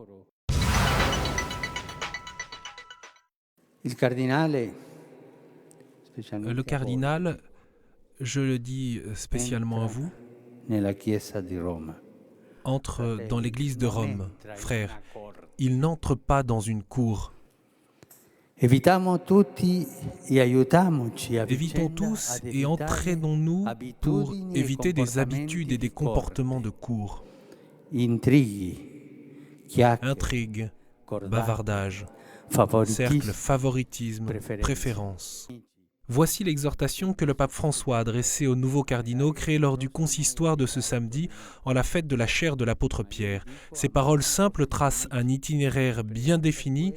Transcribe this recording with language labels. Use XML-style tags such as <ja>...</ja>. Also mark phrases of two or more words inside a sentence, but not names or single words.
<it>Il cardinale,</it> <fr>Le cardinal, je le dis spécialement à vous,</fr> <it>nella Chiesa di Roma.</it> <fr>entre dans l'église de Rome. Frères, il n'entre pas dans une cour.</fr> <it>Evitamo tutti e aiutiamoci a</it> <fr>Évitons</fr> <it>vicenda</it> <fr>tous</fr> <it>ad</it> <fr>et</fr> <it>evitare</it> <fr>entraînons-nous pour</fr> <it>abitudini e</it> <fr>éviter des</fr> <it>comportamenti</it> <fr>habitudes et des</fr> <it>forti,</it> <fr>comportements de cour.</fr> <it>intrighi, chiacchiere,</it> <fr>Intrigues,</fr> <it>cordate,</it> <fr>bavardage, favoritisme, cercle, favoritisme, préférence. Voici l'exhortation que le pape François a adressée aux nouveaux cardinaux créés lors du consistoire de ce samedi en la fête de la chaire de l'apôtre Pierre. Ces paroles simples tracent un itinéraire bien défini.</fr>